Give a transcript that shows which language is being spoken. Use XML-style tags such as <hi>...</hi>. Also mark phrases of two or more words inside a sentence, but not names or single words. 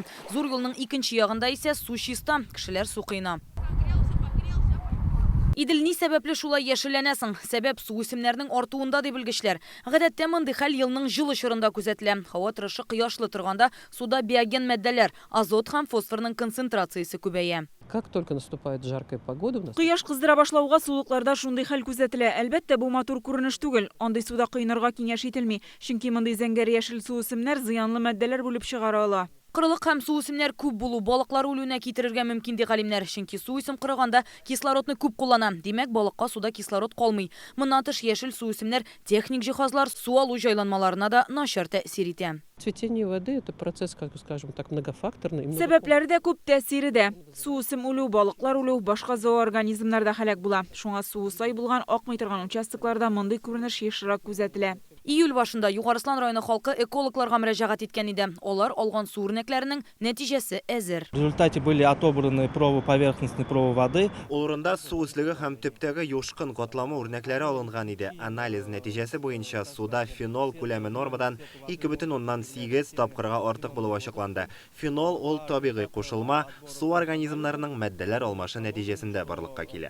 <tt>Зур юлның икенче ягында исә су чиста, кешеләр су кыйна. Идел ни сәбәпле шулай яшелләнәсең? Сәбәп су үсемнәренең артуында дип белгечләр. Гадәттә мондый хәл елның җылы чорында күзәтелә. Һава торышы кояшлы торганда суда биоген матдәләр, азот һәм фосфорның концентрациясе күбәя.</tt> <ru>Как только наступает жаркая погода у нас...</ru> <tt>Кояш кыздыра башлауга сулыкларда шундый хәл күзәтелә. Әлбәттә, бу матур күренеш түгел. Андый суда кыйнарга киңәш ителми. Чөнки мондый зәңгәр яшел су үсемнәр зыянлы матдәләр булып чыгара ала. Кырылык һәм су үсемнәр күп булу балыклар үлүенә китерергә мөмкин ди галимнәр. Чөнки су үсем кырыганда кислородны күп куллана. Димәк, балыкка суда кислород калмый. Моннан тыш яшел су үсемнәр техник җиһазлар су алу җайланмаларына да начар тәэсир итә.</tt> <ru>Цветение воды – это процесс, как скажем так, многофакторный.</ru> <tt>Сәбәпләре дә күп, тәэсире дә. Су үсем үлү, балыклар үлү, башка зооорганизмнар да һәлак була. Шуңа су сай булган акмый торган участокларда мондый күренеш ешрак күзәтелә. Июль башында Югарыслан районы халкы экологларга мөрәҗәгать иткән иде. Алар алган су үрнәкләренең нәтиҗәсе әзер.</tt> <ru>В результате были отобраны пробы, поверхностные пробы воды.</ru> <tt>Олырында су үслеге һәм төптәге юшкын катламы үрнәкләре алынган иде. Анализ нәтиҗәсе буенча суда фенол күләме нормадан 2,8 тапкырга артык булып ачыкланды. Фенол ул табигый кушылма, су организмнарының матдәләр алмашы нәтиҗәсендә барлыкка килә.</tt>